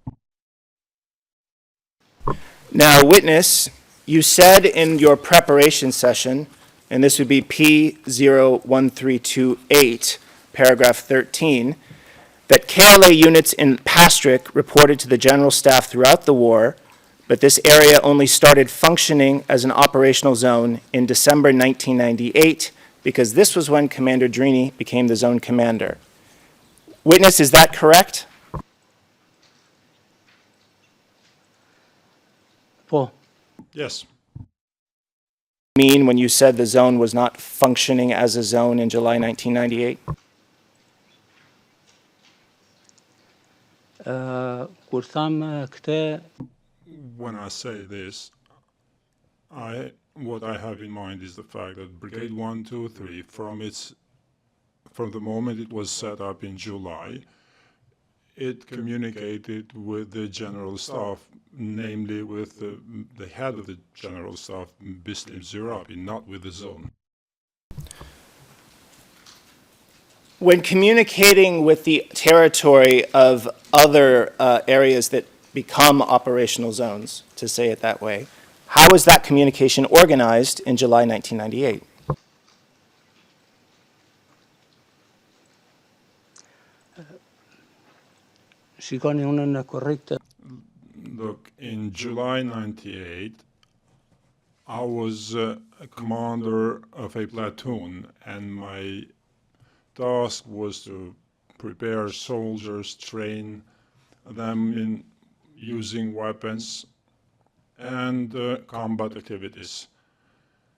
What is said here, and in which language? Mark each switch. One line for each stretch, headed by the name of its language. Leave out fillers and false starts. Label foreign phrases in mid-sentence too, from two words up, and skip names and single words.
English: Now, witness, you said in your preparation session, and this would be P01328, paragraph 13, that KLA units in Pastric reported to the General Staff throughout the war, but this area only started functioning as an operational zone in December 1998, because this was when Commander Drini became the zone commander. Witness, is that correct? po Yes, Mean when you said the zone was not functioning as a zone in July 1998?
Albanian: Kur tham këtë
English: when I say this, what I have in mind is the fact that Brigade 123, from the moment it was set up in July, it communicated with the General Staff, namely with the head of the General Staff, Bislim Zirabi, not with the zone. When communicating with the territory of other areas that become operational zones, to say it that way, how was that communication organized in July 1998?
Albanian: shikoni unë në korrekt
English: Look, in July 98, I was a commander of a platoon, and my task was to prepare soldiers, train them in using weapons and combat activities.